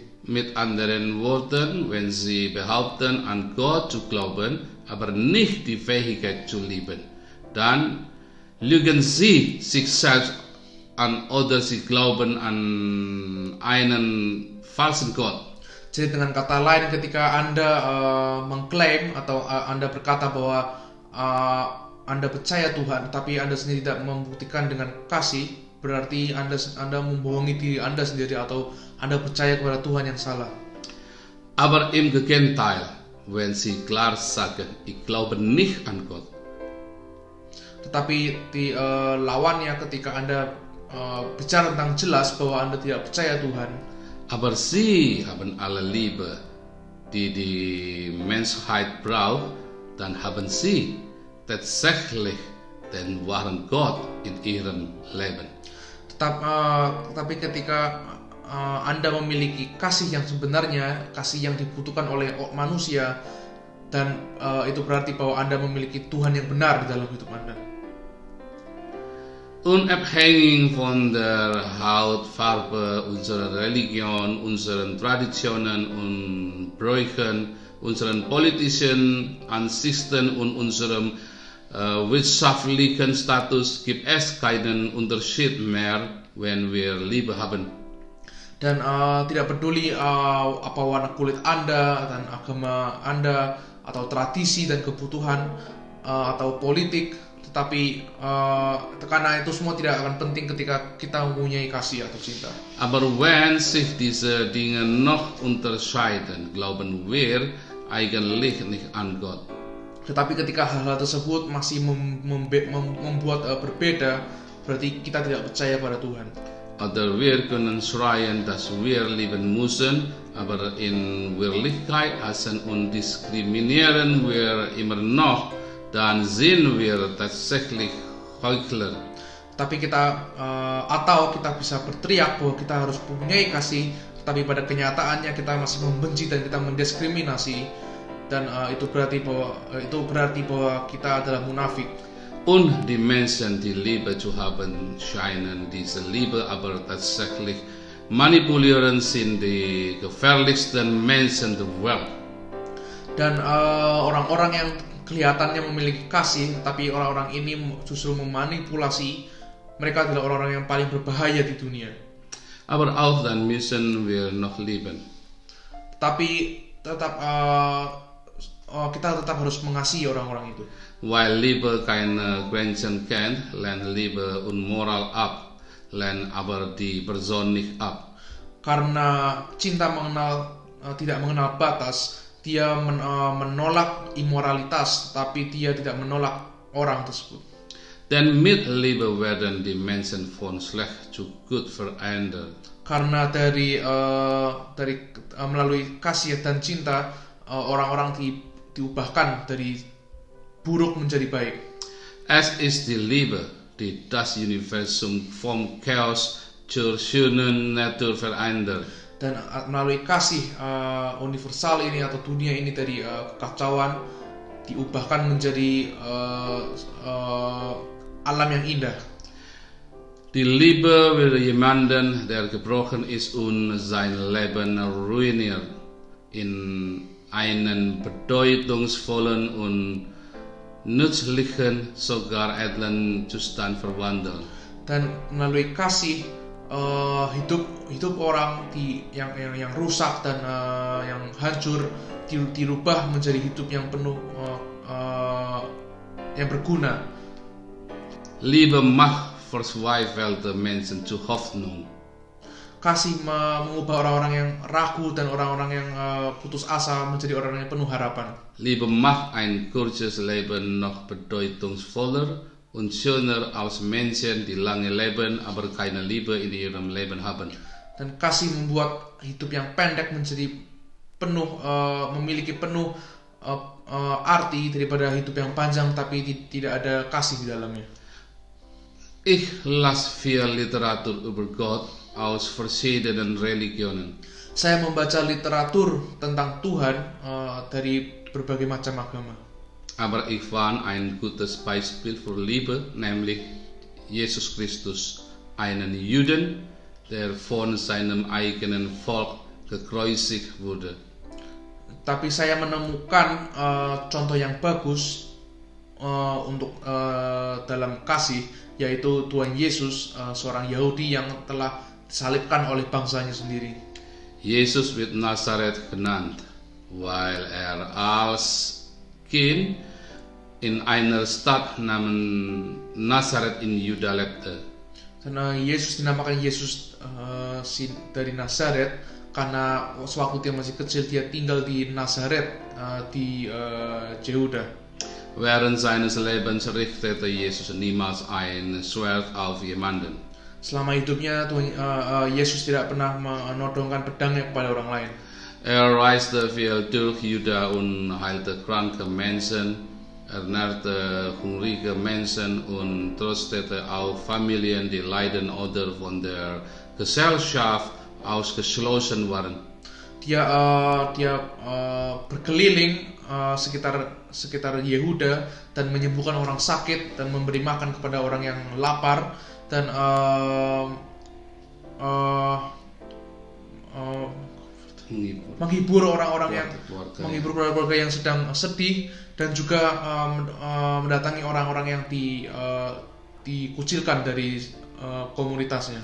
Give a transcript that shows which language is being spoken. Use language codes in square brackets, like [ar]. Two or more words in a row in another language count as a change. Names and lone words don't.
[de] Mit anderen Worten, wenn Sie behaupten, an Gott zu glauben, aber nicht die Fähigkeit zu lieben, dann lügen Sie sich selbst an oder Sie glauben an einen falschen Gott. [id] Jadi dengan kata lain, ketika Anda mengklaim atau Anda berkata bahwa Anda percaya Tuhan, tapi Anda sendiri tidak membuktikan dengan kasih, berarti Anda membohongi diri Anda sendiri atau Anda percaya kepada Tuhan yang salah. [de] Aber im Gegenteil, wenn Sie klar sagen, ich glaube nicht an Gott. [id] Tetapi di lawannya, ketika Anda bicara tentang jelas bahwa Anda tidak percaya Tuhan, [de] aber Sie haben alle Liebe, die die Menschheit braucht, dann haben Sie tatsächlich den wahren Gott in Ihrem Leben. [id] Tetapi ketika Anda memiliki kasih yang sebenarnya, kasih yang dibutuhkan oleh manusia, dan itu berarti bahwa Anda memiliki Tuhan yang benar di dalam hidup Anda. [de] Unabhängig von der Hautfarbe, unserer Religion, unseren Traditionen und Bräuchen, unseren politischen Ansichten und unserem wirtschaftlichen Status gibt es keinen Unterschied mehr, wenn wir Liebe haben. [id] Dan tidak peduli apa warna kulit Anda dan agama Anda atau tradisi dan kebutuhan atau politik, tetapi karena itu semua tidak akan penting ketika kita mempunyai kasih atau cinta. [de] Aber wenn sich diese Dinge noch unterscheiden, glauben wir eigentlich nicht an Gott. [id] Tetapi ketika hal-hal tersebut masih membuat berbeda, berarti kita tidak percaya pada Tuhan. [de] Oder wir können schreien, dass wir lieben müssen, aber in Wirklichkeit hassen und diskriminieren wir immer noch, dann sind wir tatsächlich Heuchler. [id] Tapi atau kita bisa berteriak bahwa kita harus mempunyai kasih, tetapi pada kenyataannya kita masih membenci dan kita mendiskriminasi, dan itu berarti bahwa kita adalah munafik. [de] Und die Menschen, die Liebe zu haben scheinen, diese Liebe aber tatsächlich manipulieren, sind die gefährlichsten Menschen der Welt. [id] Dan orang-orang yang kelihatannya memiliki kasih, tapi orang-orang ini justru memanipulasi. Mereka adalah orang-orang yang paling berbahaya di dunia. [de] Aber auch dann müssen wir noch lieben. [id] Tapi kita tetap harus mengasihi orang-orang itu. [de] Weil Liebe keine Grenzen kennt, lehnt Liebe unmoral ab, lehnt aber die Person nicht ab. [id] Karena cinta tidak mengenal batas, dia menolak imoralitas, tapi dia tidak menolak orang tersebut. [de] Denn mit Liebe werden die Menschen von schlecht zu gut verändert. [id] Karena melalui kasih dan cinta, orang-orang diubahkan dari buruk menjadi baik. [de] Es ist die Liebe, die das Universum vom Chaos zur schönen Natur verändert. [id] Dan melalui kasih universal ini atau dunia ini dari kekacauan diubahkan menjadi alam yang indah. [de] Die Liebe will jemanden, der gebrochen ist und sein Leben ruiniert, in einen bedeutungsvollen und nützlichen, sogar edlen Zustand verwandeln. [id] Dan melalui kasih hidup orang yang rusak dan yang hancur dirubah menjadi hidup yang penuh yang berguna. [de] Liebe macht verzweifelte Menschen zu Hoffnung. [id] Kasih mengubah orang-orang yang ragu dan orang-orang yang putus asa menjadi orang-orang yang penuh harapan. [de] Liebe macht ein kurzes Leben noch bedeutungsvoller und schöner als Menschen, die lange leben, aber keine Liebe in ihrem Leben haben. [id] Dan kasih membuat hidup yang pendek menjadi memiliki penuh arti daripada hidup yang panjang tapi tidak ada kasih di dalamnya. [de] Ich las viel Literatur über Gott aus verschiedenen Religionen. [id] Saya membaca literatur tentang Tuhan dari berbagai macam agama. [de] Aber ich fand ein gutes Beispiel für Liebe, nämlich Jesus Christus, einen Juden, der von seinem eigenen Volk gekreuzigt wurde. [id] Tapi saya menemukan contoh yang bagus untuk dalam kasih, yaitu Tuhan Yesus, seorang Yahudi yang telah disalibkan oleh bangsanya sendiri. [de] Jesus wird Nazareth genannt, weil als Kind in einer Stadt namens Nazareth in Juda lebte. [id] Karena Yesus dinamakan Yesus dari Nazaret karena sewaktu dia masih kecil dia tinggal di Nazaret di Yehuda. [de] Während seines Lebens richtete Jesus niemals ein Schwert auf jemanden. [id] Selama hidupnya Yesus tidak pernah menodongkan pedangnya kepada orang lain. [de] Reiste viel durch Juda und heilte kranke Menschen, ernährte hungrige Menschen und tröstete auch Familien, die leiden oder von der Gesellschaft ausgeschlossen waren. [id] Dia berkeliling sekitar Yehuda dan menyembuhkan orang sakit dan memberi makan kepada orang yang lapar dan menghibur orang-orang menghibur keluarga yang sedang sedih dan juga mendatangi orang-orang yang dikucilkan dari komunitasnya.